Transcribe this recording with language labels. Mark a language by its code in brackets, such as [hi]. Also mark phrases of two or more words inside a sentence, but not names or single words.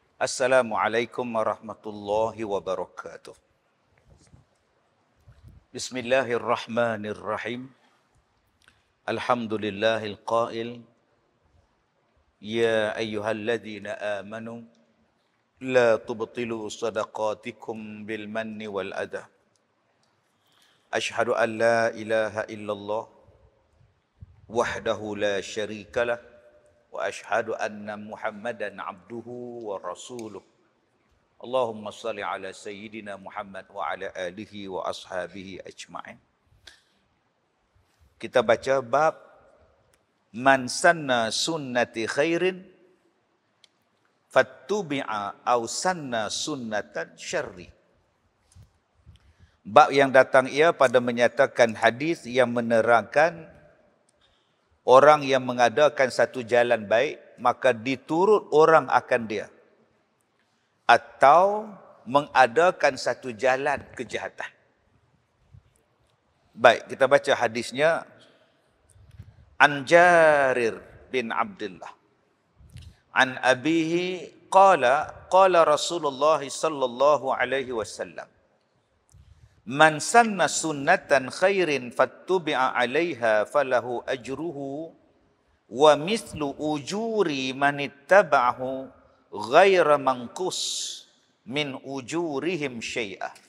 [ar] السلام عليكم ورحمة الله وبركاته. بسم الله الرحمن الرحيم. الحمد لله القائل. يا أيها الذين آمنوا لا تبطلوا صدقاتكم بالمن والأذى. أشهد أن لا إله إلا الله وحده لا شريك له وأشهد أن محمدا عبده ورسوله. اللهم صل على سيدنا محمد وعلى آله وأصحابه أجمعين. [ms] Kita baca [ar] باب من سن سنة خير فتبع أو سن سنة شر. [ms] Bab yang datang ia pada menyatakan hadis yang menerangkan orang yang mengadakan satu jalan baik, maka diturut orang akan dia. Atau mengadakan satu jalan kejahatan. Baik, kita baca hadisnya. [ar] عن جرير بن عبد الله. عن أبيه قال رسول الله صلى الله عليه وسلم. من سن سنة خير فتبع عليها فله أجره ومثل أجور من اتبعه غير منقوص من أجورهم شيئا.